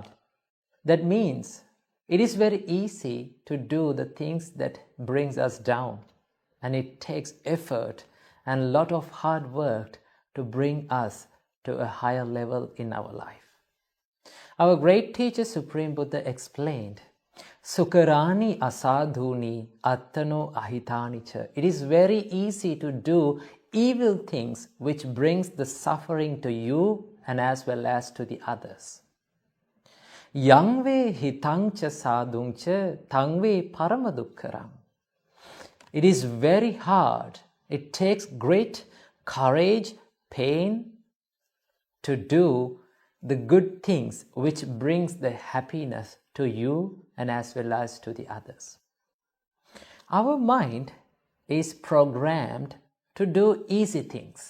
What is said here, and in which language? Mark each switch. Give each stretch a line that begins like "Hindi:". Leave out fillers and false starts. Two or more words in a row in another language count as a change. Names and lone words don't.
English: That means it is very easy to do the things that brings us down, and it takes effort and a lot of hard work to bring us to a higher level in our life. Our great teacher Supreme Buddha explained,
Pali: Sukarani asadhuni attano ahitani cha.
English: It is very easy to do evil things which brings the suffering to you and as well as to the others.
Pali: Yangve hitangcha sadhungcha tangve paramadukkaram.
English: It is very hard. It takes great courage, pain to do the good things which brings the happiness to you and as well as to the others. Our mind is programmed to do easy things.